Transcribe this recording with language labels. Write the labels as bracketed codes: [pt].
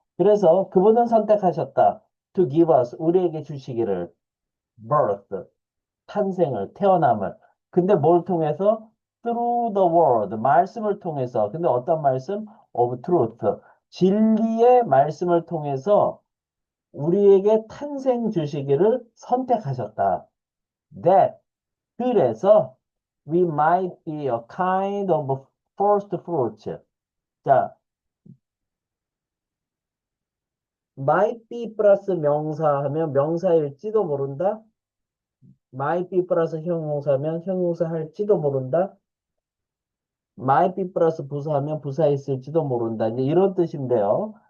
[ko] 그래서 그분은 선택하셨다. [en] to give us [ko] 우리에게 주시기를 birth 탄생을 태어남을 근데 뭘 통해서 [en] through the word [ko] 말씀을 통해서 근데 어떤 말씀? [en] of truth [ko] 진리의 말씀을 통해서 우리에게 탄생 주시기를 선택하셨다. [en] That [ko] 그래서 [en] we might be a kind of first fruits. [ko] 자, might be 플러스 명사 하면 명사일지도 모른다. might be 플러스 형용사면 형용사 할지도 모른다. might be 플러스 부사하면 부사 있을지도 모른다. 이제 이런 뜻인데요.